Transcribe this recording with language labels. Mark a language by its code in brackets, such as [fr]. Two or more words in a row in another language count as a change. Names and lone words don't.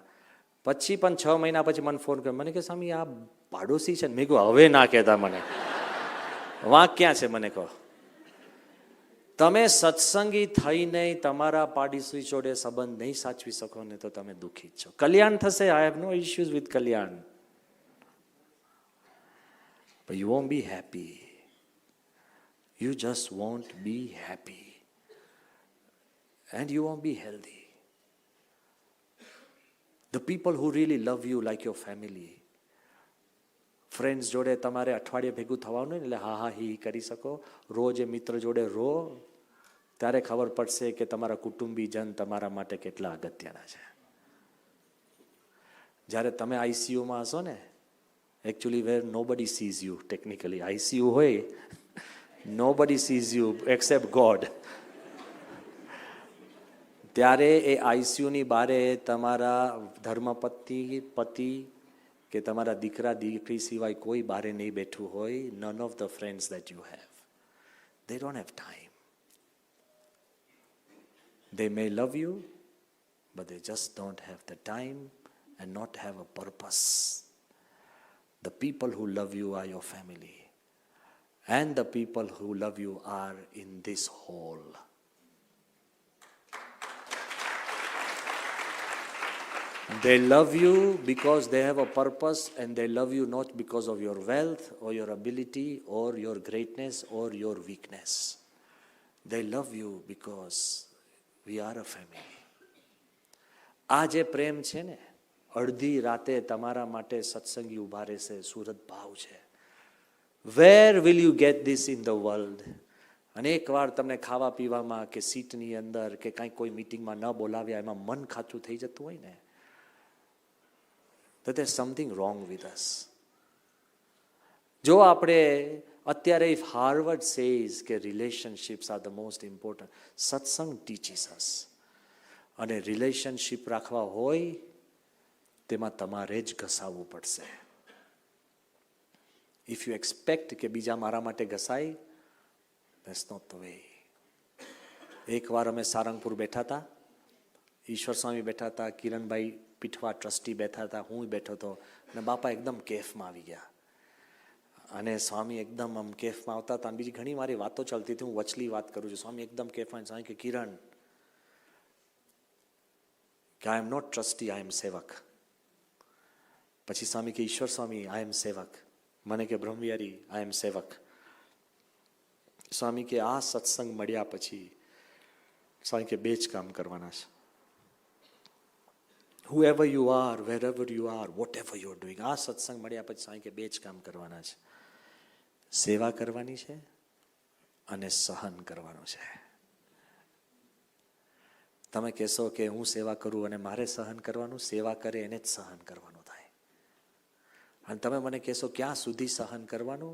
[gu] પછી પણ 6 મહિના પછી મને ફોન કર્યો. મને કે સ્વામી આ પાડોશી છે ને. મેં કહ્યું હવે ના કહેતા મને, વાંક ક્યાં છે મને કહો. તમે સત્સંગી થઈને તમારા પાડોશી જોડે સંબંધ નહીં સાચવી શકો ને તો તમે દુઃખી જ છો. કલ્યાણ થશે, [en] I have no issues with કલ્યાણ, but you won't be happy. You just won't be happy and you won't be healthy. The people who really love you like your family, [gu] ફ્રેન્ડ્સ જોડે તમારે અઠવાડિયે ભેગું થવાનું ને એટલે હા હા હી કરી શકો. રોજ એ મિત્ર જોડે રો ત્યારે ખબર પડશે કે તમારા કુટુંબીજન તમારા માટે કેટલા અગત્યના છે. જ્યારે તમે આઈસીયુમાં હશો ને, [en] actually where nobody sees you, technically ICU હોય, nobody sees you except God. [gu] ત્યારે એ આઈસીયુની બારે તમારા ધર્મપત્ની પતિ કે તમારા દીકરા દીકરી સિવાય કોઈ બારે નહીં બેઠું હોય. [en] None of the friends that you have, they don't have time. They may love you, but they just don't have the time and not have a purpose. The people who love you are your family, and the people who love you are in this whole. They love you because they have a purpose, and they love you not because of your wealth or your ability or your greatness or your weakness. They love you because we are a family. [gu] આ જે પ્રેમ છે ને, અડધી રાતે તમારા માટે સત્સંગી ઉભા રહેશે, સુરત ભાવ છે. [en] Where will you get this in the world? [gu] અનેક વાર તમને ખાવા પીવામાં કે સીટની અંદર કે કાંઈ કોઈ મીટિંગમાં ન બોલાવ્યા એમાં મન ખાચું થઈ જતું હોય ને, [en] that there's something wrong with us. [gu] જો આપણે અત્યારે [en] if Harvard says કે relationships are the most important, satsang teaches us. [gu] અને રિલેશનશિપ રાખવા હોય તેમાં તમારે જ ઘસાવવું પડશે. [en] If you expect [gu] કે બીજા મારા માટે ઘસાય, [en] that's not the way. [gu] એકવાર અમે સારંગપુર બેઠા હતા, ઈશ્વર સ્વામી બેઠા હતા, કિરણભાઈ પીઠવા ટ્રસ્ટી બેઠા હતા, હું બેઠો હતો, અને બાપા એકદમ કેફમાં આવી ગયા. અને સ્વામી એકદમ આમ કેફમાં આવતા હતા. અને બીજી ઘણી મારી વાતો ચાલતી હતી, હું વચલી વાત કરું છું. સ્વામી એકદમ કેફમાં. સ્વામી કે કિરણ, કે [en] I am not trustee, I am [gu] સેવક. પછી સ્વામી કે ઈશ્વર સ્વામી [en] I am [gu] સેવક. મને કે બ્રહ્મવિહારી [en] I am [gu] સેવક. સ્વામી કે આ સત્સંગ મળ્યા પછી સ્વામી કે બે જ કામ કરવાના છે. [en] whoever you are, wherever you are, whatever you are doing, [gu] આ સત્સંગ મળ્યા પછી સ્વામી કે બે જ કામ કરવાના છે. સેવા કરવાની છે અને સહન કરવાનું છે. તમે કહેશો કે હું સેવા કરું અને મારે સહન કરવાનું, સેવા કરે એને જ સહન કરવાનું થાય. અને તમે મને કહેશો ક્યાં સુધી સહન કરવાનું?